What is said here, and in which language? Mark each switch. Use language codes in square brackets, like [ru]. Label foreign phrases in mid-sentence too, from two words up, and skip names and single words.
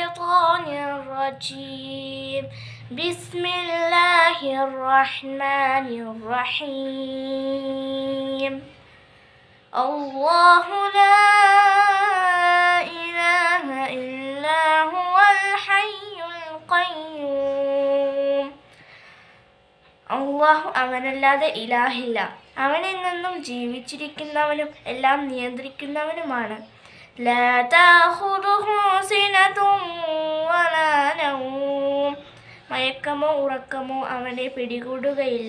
[ar] الشيطان الرجيم بسم الله الرحمن الرحيم الله لا إله إلا هو الحي القيوم [ml] അള്ളാഹു അവനല്ലാതെ ഇലാഹില്ല. അവനിൽ നിന്നും ജീവിച്ചിരിക്കുന്നവനും എല്ലാം നിയന്ത്രിക്കുന്നവനുമാണ്. [ar] لا تأخذه سنة ولا نوم. [ml] മയക്കമോ ഉറക്കമോ അവനെ പിടികൂടുകയില്ല.